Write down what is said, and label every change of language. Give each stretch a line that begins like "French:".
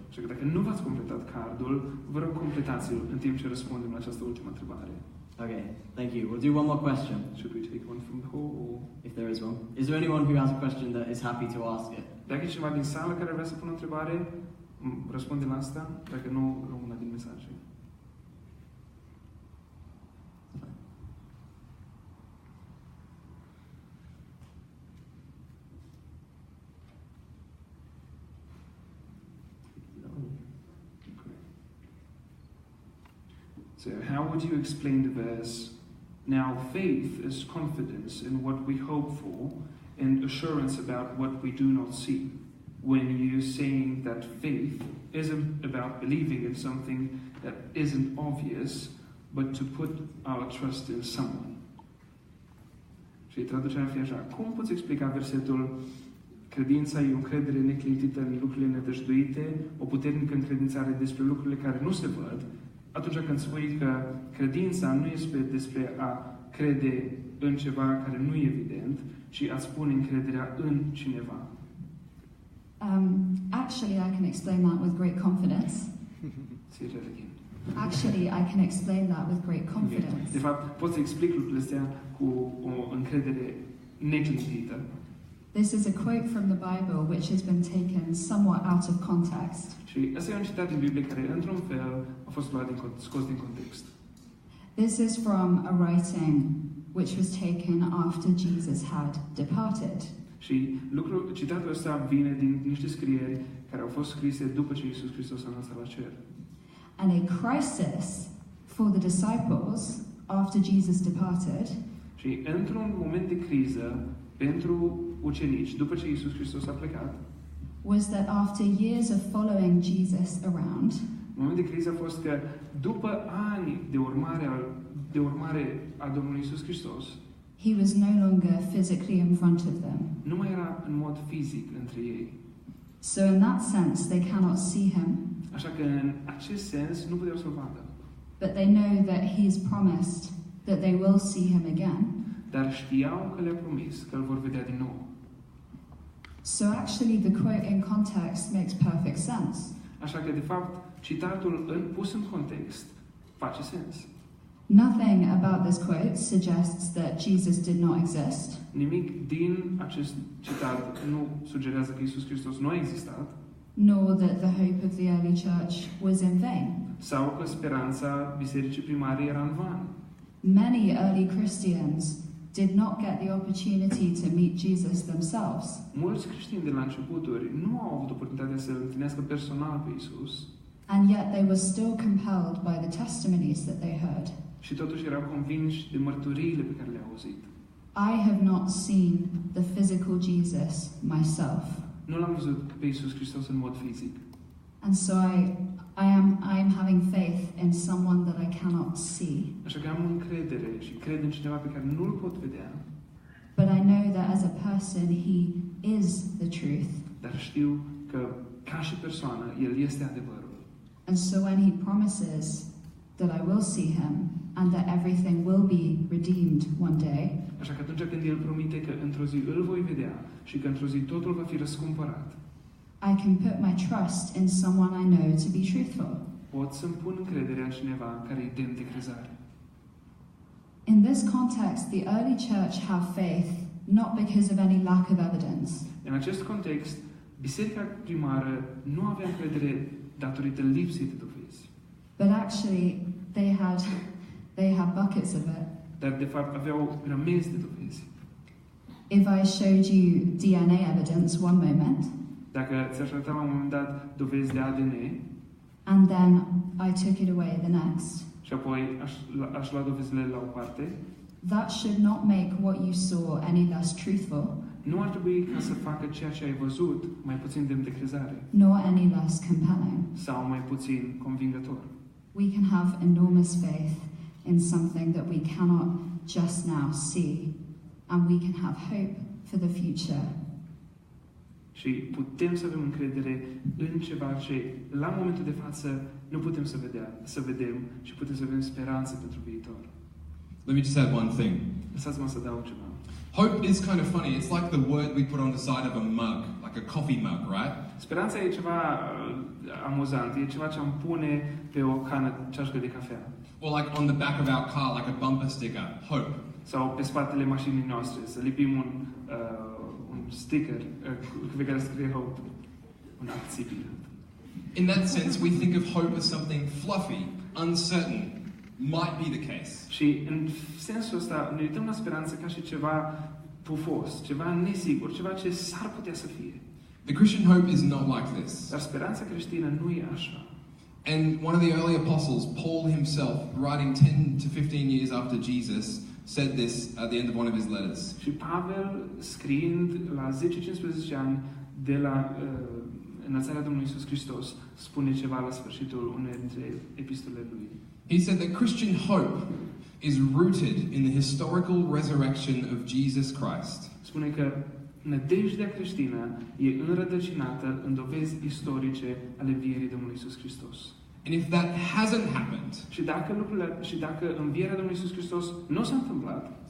Romanian: Așa că dacă nu v-ați completat cardul, vă rog completați-l în timp ce răspundem la această ultimă întrebare.
English: Okay, thank you. We'll do one more question, Should we take one from the hall? Or... if there is one. Is there anyone who has a question that is happy to ask it?
Romanian: Dacă e cineva din sală care vrea să pună o întrebare, răspunde la asta. Dacă nu, luăm una din mesaje.
English: So, how would you explain the verse, now faith is confidence in what we hope for and assurance about what we do not see, when you're saying that faith isn't about believing in something that isn't obvious, but to put our trust in someone.
Romanian: Și traducerea ar fi așa. Cum poți explica versetul credința e o încredere neclintită în lucrurile nedăjduite, o puternică încredințare despre lucrurile care nu se văd, atunci când spui că credința nu este despre a crede în ceva care nu e evident, ci a spune încrederea în cineva.
English: Actually, I can explain that with great confidence. Actually, I can explain that with great confidence.
Romanian: De fapt, pot să explic lucrurile astea cu o încredere neclintită.
English: This is a quote from the Bible which has been taken somewhat out of context.
Romanian: Și asta e un citat din Biblie care, într-un fel, a fost luat scos din context.
English: This is from a writing which was taken after Jesus had departed.
Romanian: Și citatul ăsta vine din niște scrieri care au fost scrise după ce Iisus Hristos a înălțat la cer.
English: And a crisis for the disciples after Jesus departed
Romanian: Și într-un moment de criză pentru ucenici, după ce Iisus Hristos a plecat,
English: was that after years of following Jesus around,
Romanian: moment de criză a fost că după ani de urmare a Domnului Iisus Hristos,
English: he was no longer physically in front of them.
Romanian: nu mai era în mod fizic între ei.
English: So in that sense, they cannot see him,
Romanian: Așa că în acest sens nu puteau să-l vadă.
English: but they know that he's promised that they will see him again.
Romanian: Dar știau că le-a promis că îl vor vedea din nou.
English: So actually, the quote in context makes perfect sense.
Romanian: Așa că, de fapt, citatul pus în context face sens.
English: Nothing about this quote suggests that Jesus did not exist,
Romanian: Nimic din acest citat nu sugerează că Iisus Hristos nu a existat,
English: nor that the hope of the early church was in vain.
Romanian: sau că speranța bisericii primare era în van.
English: Many early Christians did not get the opportunity to meet Jesus themselves,
Romanian: Mulți creștini de la începuturi nu au avut oportunitatea să întâlnească personal pe Iisus
English: and yet they were still compelled by the testimonies that they heard.
Romanian: și totuși erau convinși de mărturiile pe care le-au auzit.
English: I have not seen the physical Jesus myself,
Romanian: Nu l-am văzut pe Iisus Hristos în mod fizic.
English: and so I am having faith in someone that I cannot see.
Romanian: Așa că am încredere și cred în cineva pe care nu-l pot vedea,
English: But I know that as a person, he is the truth.
Romanian: dar știu că ca și persoană El este adevărul.
English: And so when he promises that I will see him and that everything will be redeemed one day,
Romanian: Așa că atunci când El promite că într-o zi îl voi vedea și că într-o zi totul va fi răscumpărat,
English: I can put my trust in someone I know to be truthful.
Romanian: pot să-mi pun încrederea în cineva care e demn de crezare.
English: In this context, the early church have faith not because of any lack of evidence,
Romanian: În acest context, biserica primară nu avea încredere datorită lipsei de dovezi,
English: but actually they had buckets of it.
Romanian: dar de fapt aveau grămezi de dovezi.
English: If I showed you DNA evidence one moment,
Romanian: Dacă ți-aș arăta la un moment dat dovezi de ADN
English: and then I took it away the next,
Romanian: și apoi aș lua dovezile la o parte,
English: that should not make what you saw any less truthful,
Romanian: nu ar trebui ca să facă ceea ce ai văzut mai puțin demn de crezare
English: nor any less compelling.
Romanian: sau mai puțin convingător.
English: We can have enormous faith in something that we cannot just now see, and we can have hope for the future.
Romanian: Și putem să avem încredere în ceva ce la momentul de față nu putem să vedem și putem să avem speranță pentru viitor.
English: Let me just add one thing.
Romanian: Lăsați-mă să adaug ceva.
English: Hope is kind of funny. It's like the word we put on the side of a mug, like a coffee mug, right?
Romanian: Speranța e ceva amuzant, e ceva ce am pune pe o cană ceașcă de cafea.
English: Or like on the back of our car, like a bumper sticker, hope.
Romanian: Sau pe spatele mașinii noastre, să lipim un sticker pe care scrie Hope, un acțibil.
English: In that sense, we think of hope as something fluffy, uncertain, might be the case.
Romanian: Și în sensul ăsta ne uităm la speranță ca și ceva pufos, ceva nesigur, ceva ce s-ar putea să fie.
English: The Christian hope is not like this.
Romanian: Dar speranța creștină nu e așa.
English: And one of the early apostles, Paul himself, writing 10 to 15 years after Jesus, said this at the end of one of his letters.
Romanian: Și Pavel, scriind la 10-15 ani de la înălțarea Domnului Iisus Hristos, spune ceva la sfârșitul unei dintre epistolele lui.
English: He said that Christian hope is rooted in the historical resurrection of Jesus Christ.
Romanian: Spune că nădejdea creștină e înrădăcinată în dovezi istorice ale învierii Domnului Iisus Hristos.
English: And if that hasn't happened,
Romanian: Și dacă învierea Domnului Iisus Hristos nu s-a întâmplat,